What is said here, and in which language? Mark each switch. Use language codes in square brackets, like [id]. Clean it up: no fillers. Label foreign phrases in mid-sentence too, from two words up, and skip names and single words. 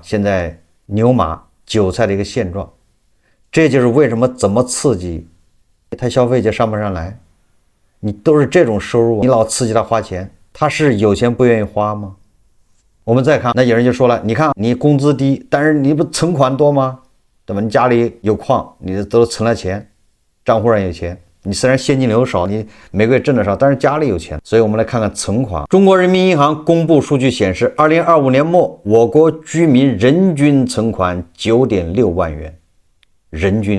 [zh] 現在牛馬韭菜的一個現狀，這就是為什麼怎麼刺激他消費就上不上來。你都是這種收入，你老刺激他花錢，他是有錢不願意花嗎？我們再看，那有人就說了，你看你工資低，但是你不存款多嗎？對吧？你家裡有礦，你都存了錢，賬戶上有錢，你雖然現金流少，你每個月掙得少，但是家裡有錢。所以我們來看看存款。中國人民銀行公布數據顯示，2025年末我國居民人均存款9.6萬元，人均。